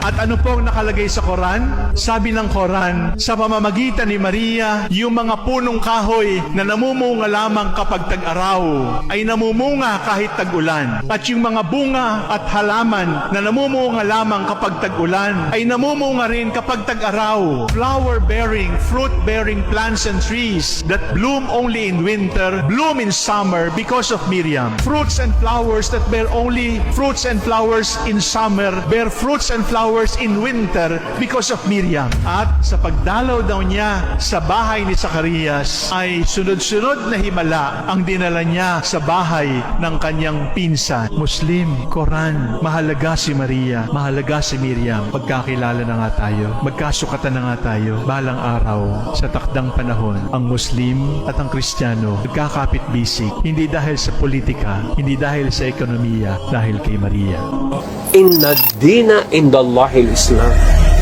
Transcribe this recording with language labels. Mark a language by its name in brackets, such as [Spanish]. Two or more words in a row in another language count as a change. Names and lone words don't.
[Filipino] At ano pong nakalagay sa Quran? Sabi ng Quran, sa pamamagitan ni Maria, yung mga punong kahoy na namumunga lamang kapag tag-araw ay namumunga kahit tag-ulan. At yung mga bunga at halaman na namumunga lamang kapag tag-ulan ay namumunga rin kapag tag-araw. [English] Flower-bearing, fruit-bearing plants and trees that bloom only in winter, bloom in summer because of Miriam. Fruits and flowers that bear only fruits and flowers in summer, bear fruits and flowers in winter because of Miriam. [Filipino] At sa pagdalaw daw niya sa bahay ni Zacarias, ay sunod-sunod na himala ang dinala niya sa bahay ng kanyang pinsan. Muslim, Quran, mahalaga si Maria, mahalaga si Miriam. Pagkakilala na nga tayo, magkasukatan na nga tayo, balang araw, sa takdang panahon, ang Muslim at ang Kristiyano magkakapit-bisig, hindi dahil sa politika, hindi dahil sa ekonomiya, dahil kay Maria. [Arabic] إن الدين عند الله الإسلام.